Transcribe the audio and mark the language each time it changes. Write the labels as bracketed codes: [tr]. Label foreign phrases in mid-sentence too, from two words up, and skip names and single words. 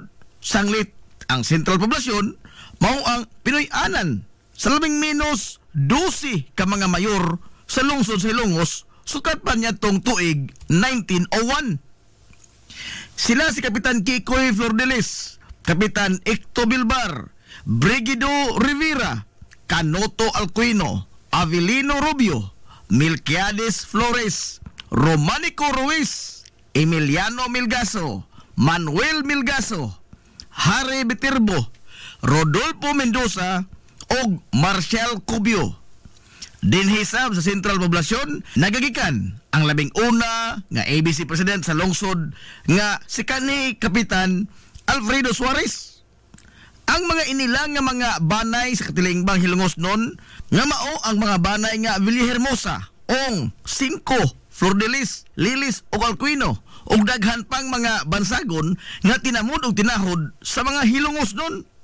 [ceb] Sanglit ang Sentral Poblasyon, mao ang Pinoy-anan sa labing minus 12 ka mga mayor sa lungsod sa Ilongos, sukat pa niya tong tuig 1901. Sila si Kapitan Kikoy Flordelis, Kapitan Ecto Bilbar, Brigido Rivera, Canoto Alcuino, Avelino Rubio, Milquiades Flores, Romanico Ruiz, Emiliano Milgaso, Manuel Milgaso, Harry Viterbo, Rodolfo Mendoza o Marcial Cubio. Dinhisab sa Sentral Poblasyon, nagagikan ang labing una nga ABC President sa lungsod nga si kanhi Kapitan Alfredo Suarez. Ang mga inilang nga mga banay sa katilingbang Hilongos noon nga mao ang mga banay nga Villahermosa, Ong, Cinco, Flordelis, Lilis o Alcuino ug daghan pang mga bansagon nga tinamod ug tinahod sa mga Hilongos noon.